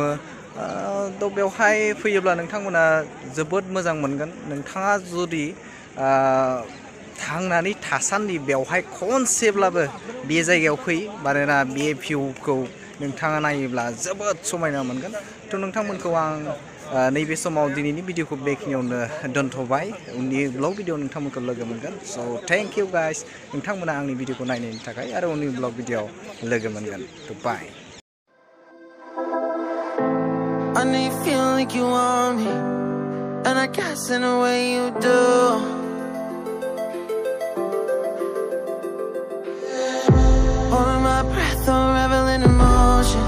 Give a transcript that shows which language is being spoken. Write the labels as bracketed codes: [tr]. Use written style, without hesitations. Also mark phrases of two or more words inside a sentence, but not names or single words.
[brx] थ' बेवहाय फैयोब्ला नोंथांमोना जोबोद मोजां मोनगोन नोंथाङा जुदि थांनानै थासान्दि बेवहाय खनसेब्लाबो बे जायगायाव फै मानोना बे भिउखौ नोंथाङा नायोब्ला जोबोद समायना मोनगोन थ' नोंथांमोनखौ आं नैबे समाव दिनैनि भिडिअखौ बेखिनियावनो दोनथ'बाय उननि [en] blog video [brx] नोंथांमोनखौ लोगो मोनगोन स' [en] thank you guys [brx] नोंथांमोना आंनि भिडिअखौ नायनायनि थाखाय आरो उननि [en] blog video [brx] लोगो मोनगोन थ' बाय [en] I know you feel like you want me, and I guess in a way you do. Holding my breath, I'm reveling emotions.